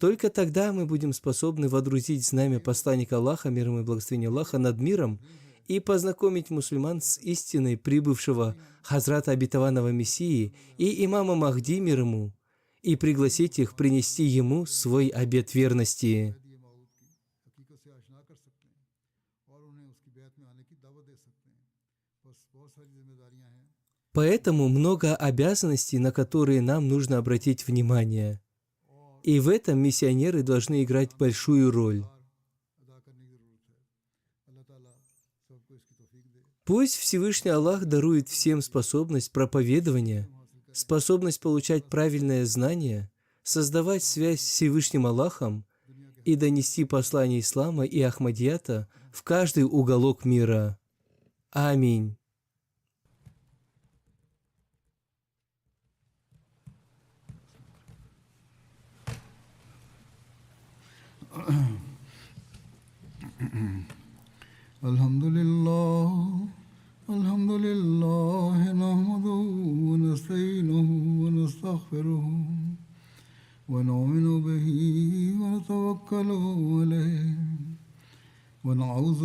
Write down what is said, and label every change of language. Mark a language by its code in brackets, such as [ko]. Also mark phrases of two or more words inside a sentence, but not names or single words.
[ru] Только тогда мы будем способны водрузить знамя посланника Аллаха, мир ему и благословение Аллаха, над миром и познакомить мусульман с истиной прибывшего Хазрата обетованного Мессии и имама Махди, мир ему, и пригласить их принести ему свой обет верности. [ur] یہ موت کی حقیقت سے آشنا کر سکتے ہیں اور انہیں اس کی بیعت میں آنے کی دعوت دے سکتے ہیں. بس بہت ساری ذمہ داریاں ہیں. [ru] Поэтому много обязанностей, на которые нам нужно обратить внимание. И в этом миссионеры должны играть большую роль. [ur] ادا کرنے کی ضرورت ہے. اللہ تعالیٰ سب کو اس کی توفیق دے. [ru] Пусть Всевышний Аллах дарует всем способность проповедования, способность получать правильное знание, создавать связь с Всевышним Аллахом и донести послание ислама и Ахмадията в каждый уголок мира. Аминь. [ar] الحمد لله نحمده ونستعينه ونستغفره ونؤمن به ونتوكل عليه ونعوذ